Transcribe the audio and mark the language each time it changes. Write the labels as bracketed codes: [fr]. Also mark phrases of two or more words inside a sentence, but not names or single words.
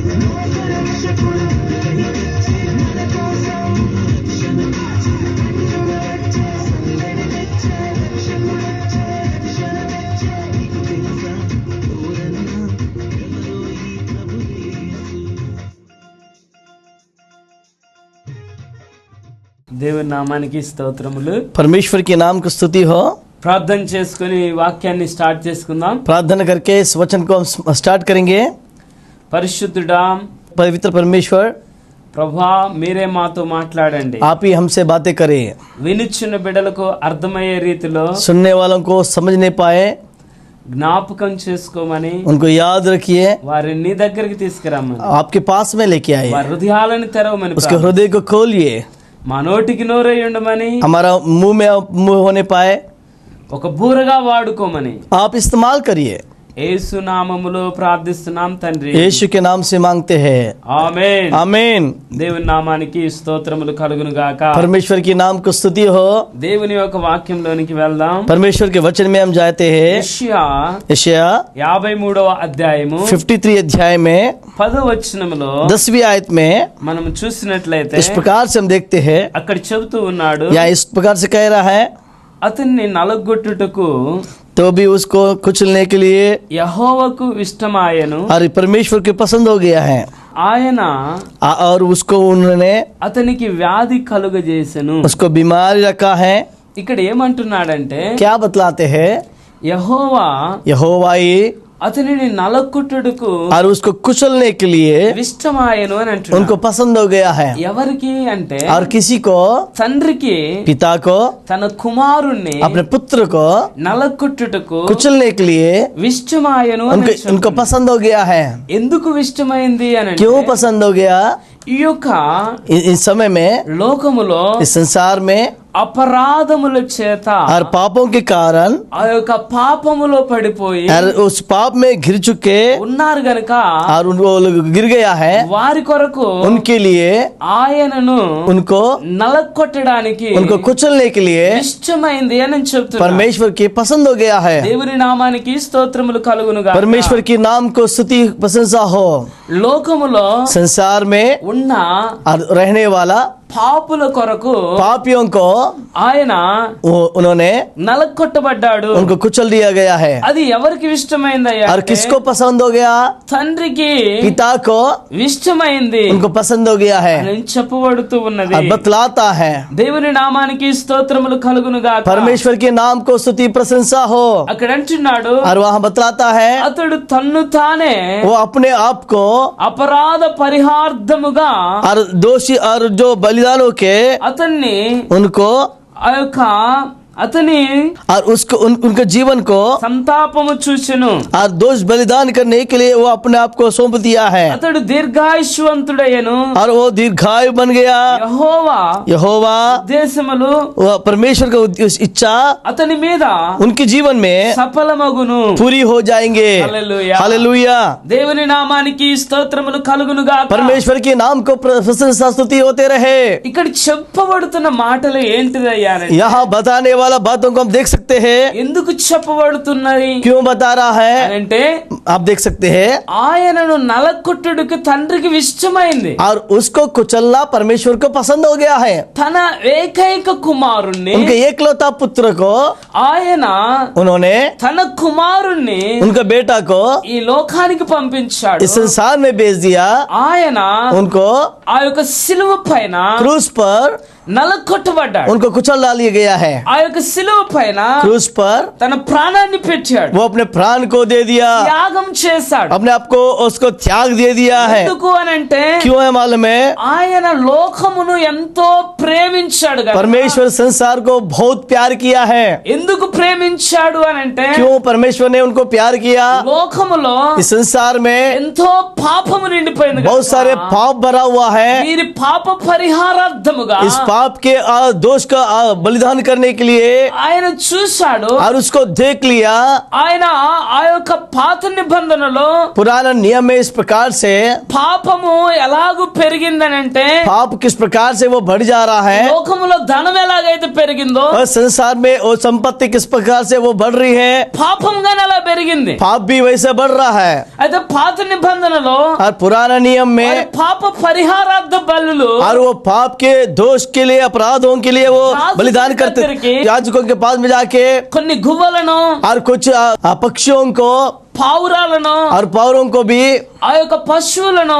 [te] రక్షకుడు కై తెచ్చే, మన కోసం రక్షణ తెచ్చే, పండుగ వచ్చే, సందడి తెచ్చే, రక్షకుడు వచ్చే, రక్షణ తెచ్చే. నీకు తెలుసా ఓరన్నా ఎవరో ఈ ప్రభు యేసు? దేవుని నామానికి స్తోత్రములు. [hi] परमेश्वर के नाम की स्तुति हो। [te] ప్రార్థన చేసుకుని వాక్యాన్ని స్టార్ట్ చేసుకుందాం. [hi] प्रार्थना करके इस वचन को हम स्टार्ट करेंगे। [te] పరిశుద్ధుడా, [hi] पवित्र परमेश्वर, [te] ప్రభా మీరే మాతో మాట్లాడండి. [hi] आप ही हमसे बातें करें। [te] వినుచున్న బిడ్డలకు అర్థమయ్యే రీతిలో [hi] सुनने वालों को समझ नहीं पाए, [te] జ్ఞాపకం చేసుకోమని, [hi] उनको याद रखिए, [te] వారిని నీ దగ్గరికి తీసుకురమ్మని, [hi] आपके पास में लेके आए, [te] వారి హృదయాలను తెరవమని, [hi] उसके हृदय को खोलिए, [te] మా నోటికి నోరై ఉండమని, [hi] हमारा मुंह में मुंह होने पाए, [te] ఒక బూరగా వాడుకోమని [hi] आप इस्तेमाल करिए। [te] యేసు నామములో ప్రార్థిస్తున్నాం తండ్రి. [hi] यीशु के नाम से मांगते हैं, [te] ఆమేన్. [hi] आमीन। [te] దేవుని నామానికి స్తోత్రములు కలుగును గాక. [hi] परमेश्वर के नाम को स्तुति हो। [te] దేవుని యొక్క వాక్యంలోనికి వెళ్దాం. [hi] परमेश्वर के वचन में हम जाते हैं। [te] యెషయా [hi] यशायाह [te] 53వ అధ్యాయము [hi] 53 अध्याय में [te] 10వ వచనములో [hi] 10वीं आयत में [te] మనం చూసినట్లయితే [hi] इस प्रकार से हम देखते हैं, [te] అక్కడ చెబుతూ ఉన్నాడు, [hi] या इस प्रकार से कह रहा है, [te] అతన్ని నలగొట్టుటకు [hi] तो भी उसको कुचलने के लिए [te] యెహోవాకు ఇష్టమాయెను, [hi] और परमेश्वर के पसंद हो गया है, [te] ఆయన [hi] और उसको उन्होंने [te] అతనికి వ్యాధి కలుగజేసెను. [hi] उसको बीमारी रखा है। [te] ఇక్కడ ఏమంటున్నాడంటే, [hi] क्या बतलाते हैं? [te] యెహోవా [hi] यहोवा ही [te] అతనిని నలగొట్టుటకు [hi] और उसको कुचलने के लिए [te] ఇష్టమాయెను అని [hi] उनको [te] అంటున్నాడు. [hi] पसंद हो गया है। [te] ఎవరికి అంటే [hi] और किसी को, [te] తండ్రికి [hi] पिता को, [te] తన కుమారుణ్ణి [hi] अपने पुत्र को [te] నలగొట్టుటకు [hi] कुचलने के लिए [te] విష్టమాయను అని [hi] उनको [te] చెప్తున్నాడు. [hi] उनको पसंद हो गया है। [te] ఎందుకు విష్టమైంది అని అంటే, [hi] क्यों पसंद हो गया? [te] ఈ యొక్క [hi] इस समय में, [te] లోకములో [hi] इस संसार में, [te] అపరాధముల చేత [hi] और पापों के कारण [te] ఆ యొక్క పాపములో పడిపోయి [hi] और उस पाप में घिर चुके [te] ఉన్నారు గనుక [hi] और वो लोग गिर गया है, [te] వారి కొరకు [hi] उनके लिए [te] ఆయనను [hi] उनको [te] నలగొట్టడానికి [hi] उनको कुचलने के लिए [te] ఇష్టమైంది అని చెప్తున్నారు. [hi] परमेश्वर की पसंद हो गया है। [te] దేవుని నామానికి స్తోత్రములు కలుగునుగా. [hi] परमेश्वर के नाम को स्तुति प्रशंसा हो। [te] లోకములో [hi] संसार में [te] ఉన్న [hi] और रहने वाला [te] పాపుల కొరకు [hi] पापियों को [te] ఆయన [hi] उन्होंने [te] నలగొట్టబడ్డాడు. [hi] उनको कुचल दिया गया है। [te] అది ఎవరికి ఇష్టమైందయ్యా [hi] और [te] అంటే, [hi] किसको पसंद हो गया? [te] తండ్రికి [hi] पिता को [te] ఇష్టమైంది [hi] उनको पसंद हो गया है [te] అని చెప్పబడుతూ ఉన్నది. [hi] और बतलाता है। [te] దేవుని నామానికి స్తోత్రములు కలుగునుగా. [hi] परमेश्वर के नाम को स्तुति प्रशंसा हो। [te] అక్కడ అంటున్నాడు, [hi] और वहाँ बतलाता है, [te] అతడు తన్ను తానే [hi] वो अपने आप को [te] అపరాధ పరిహార్థముగా [hi] और दोषी और जो बलिदानों के [te] అతన్ని [hi] उनको [te] ఆ యొక్క అతని [hi] और उसको उनके जीवन को [te] సంతాపము చూచెను. [hi] और दोष बलिदान करने के लिए वो अपने आप को सौंप दिया है [te] అతడు దీర్ఘాయుష్వంతుడయ్యను. [hi] और वो दीर्घायु बन गया। [te] యెహోవా [hi] यहोवा [te] ఉద్దేశములు [hi] वो परमेश्वर का इच्छा [te] అతని మీద [hi] उनके जीवन में [te] సఫలమగును. [hi] पूरी हो जाएंगे। [te] హల్లెలూయా. [hi] हालेलुया। [te] దేవుని నామానికి స్తోత్రములు కలుగును గాక. [hi] परमेश्वर के नाम को प्रशंसा स्तुति होते रहे। [te] ఇక్కడ చెప్పబడుతున్న మాటలు ఏంటిదయ్యారంటే [hi] यहाँ बताने वाला बातों को हम देख सकते हैं। [te] ఎందుకు చెప్పబడుతున్నది [hi] क्यों बता रहा है [te] అంటే [hi] आप देख सकते हैं। [te] ఆయనను నలకొట్టుడికి తండ్రికి ఇష్టమైంది. [hi] और उसको कुचलना परमेश्वर को पसंद हो गया है। [te] తన ఏకైక కుమారుణ్ణి [hi] उनके एकलौता पुत्र को [te] ఆయన [hi] उन्होंने [te] తన కుమారుణ్ణి [hi] उनका बेटा को [te] ఈ లోకానికి పంపించాడు. [hi] इस संसार में भेज दिया। [te] ఆయన [hi] उनको [te] ఆ యొక్క సిలువ పైన [hi] क्रूस पर [te] నలకొట్టబడ్డాడు. [hi] उनको कुचल डालिया गया है। [te] ఆ యొక్క సిలువ పైన [hi] क्रूस पर [te] తన ప్రాణాన్ని పెట్టాడు. [hi] वो अपने प्राण को दे दिया, [te] త్యాగం చేశాడు. [hi] अपने आप को उसको त्याग दे दिया है। [te] ఎందుకు అనంటే [hi] क्यों है मालूम है? [te] ఆయన లోకమును ఎంతో ప్రేమించాడు కదా. [hi] परमेश्वर संसार को बहुत प्यार किया है। [te] ఎందుకు ప్రేమించాడు అనంటే [hi] क्यों परमेश्वर ने उनको प्यार किया? [te] లోకములో [hi] इस संसार में [te] ఎంతో పాపము నిండిపోయింది [hi] बहुत [te] కదా. [hi] सारे पाप भरा हुआ है। [te] వీరి పాప పరిహారార్థముగా [hi] इस पाप के दोष का बलिदान करने के लिए [te] ఆయన చూశాడు. [hi] और उसको देख लिया। [te] ఆయన ఆ యొక్క పాత నిబంధనలో [hi] पुराना नियम में इस प्रकार से [te] పాపము ఎలాగూ పెరిగిందనంటే [hi] पाप किस प्रकार से वो बढ़ जा रहा है [te] లోకములో ధనం ఎలాగైతే పెరిగిందో [hi] और संसार में वो संपत्ति किस प्रकार से वो बढ़ रही है, [te] పాపంగానే అలా పెరిగింది. [hi] पाप भी वैसे बढ़ रहा है। [te] అయితే పాత నిబంధనలో [hi] और पुराना नियम में [te] వారి పాప పరిహారార్థ బలులు [hi] और वो पाप के दोष के लिए अपराधों के लिए वो बलिदान करते याजकों के पास में जाके [te] కొన్ని గువ్వలను [hi] और कुछ पक्षियों को [te] పావురాలను [hi] और पौरों को भी [te] ఆ యొక్క పశువులను